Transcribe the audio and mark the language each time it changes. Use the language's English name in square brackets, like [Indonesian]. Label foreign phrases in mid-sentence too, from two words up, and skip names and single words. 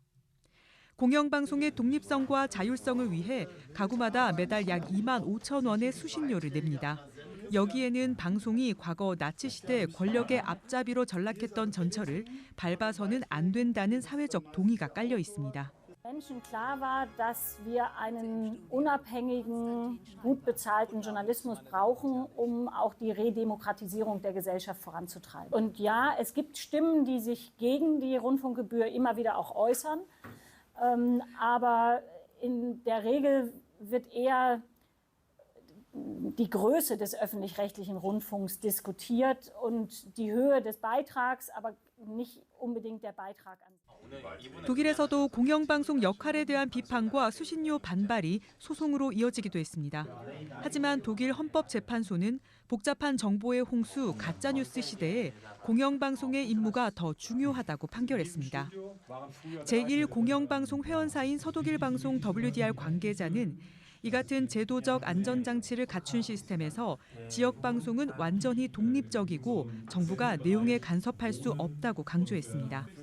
[Korean] 공영방송의 독립성과 자율성을 위해 가구마다 매달 약 2만 5천 원의 수신료를 냅니다. 여기에는 방송이 과거 나치 시대 권력의 앞잡이로 전락했던 전철을 밟아서는 안 된다는 사회적 동의가 깔려 있습니다. [German] Menschen klar war, dass wir einen unabhängigen, gut bezahlten Journalismus brauchen, auch die Redemokratisierung der Gesellschaft voranzutreiben. Und ja, es gibt Stimmen, die sich gegen die Rundfunkgebühr immer wieder auch äußern, aber in der Regel wird eher die Größe des öffentlich-rechtlichen Rundfunks diskutiert und die Höhe des Beitrags, aber nicht unbedingt der Beitrag an sich. [Korean] 독일에서도 공영방송 역할에 대한 비판과 수신료 반발이 소송으로 이어지기도 했습니다. 하지만 독일 헌법재판소는 복잡한 정보의 홍수, 가짜뉴스 시대에 공영방송의 임무가 더 중요하다고 판결했습니다. 제1공영방송 회원사인 서독일 방송 WDR 관계자는 이 같은 제도적 안전장치를 갖춘 시스템에서 지역 방송은 완전히 독립적이고 정부가 내용에 간섭할 수 없다고 강조했습니다.